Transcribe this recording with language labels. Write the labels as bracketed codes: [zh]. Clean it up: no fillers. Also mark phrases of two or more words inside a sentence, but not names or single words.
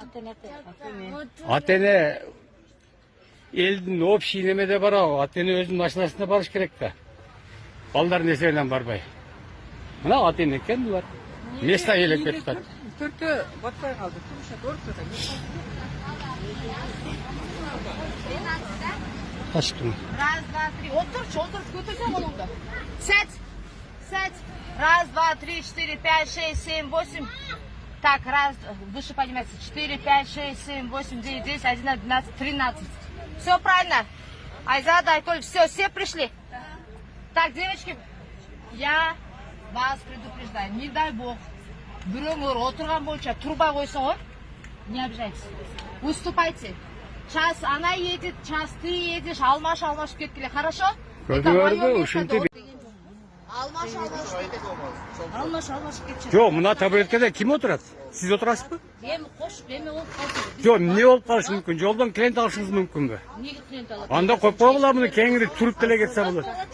[ky] Атене элдин общий немеде барабы? Атене өзүнүн машинасында барыш керек да. Балдар несе менен барбай. Мына Атене экен булар. Место ээлеп кетип атат. Төртөө батпай калды. Ортодо. Ачтым. [ru] Раз, два, три. [ky] Отур, көтөрсөң колуңду. [ru] Сядь. Раз, два, три, 4, 5, 6, 7, 8. Так, раз, выше поднимается. 4, 5, 6, 7, 8, 9, 10, 11, 12, 13. Все правильно. Айзада, Айтоль, все пришли. Так, девочки, я вас предупреждаю. Не дай бог, [ky] бирөөңөр отурган боюнча турбай койсоңор, [ru] не обижайтесь. Уступайте. Час она едет, час ты едешь, [ky] алмашып кеткиле, хорошо? Көрдүңөрбү? Ушинтип. Алмашып кетчи. Жок, мына табуреткада ким отурат? Сиз отурасызбы? Эми кош, эми болуп калды. Жок, эмне болуп калышы мүмкүн? Жолдон клиент алышыңыз мүмкүнбү? Неге клиент алат? Анда коюп койгула, муну кеңири туруп деле кетсе болот.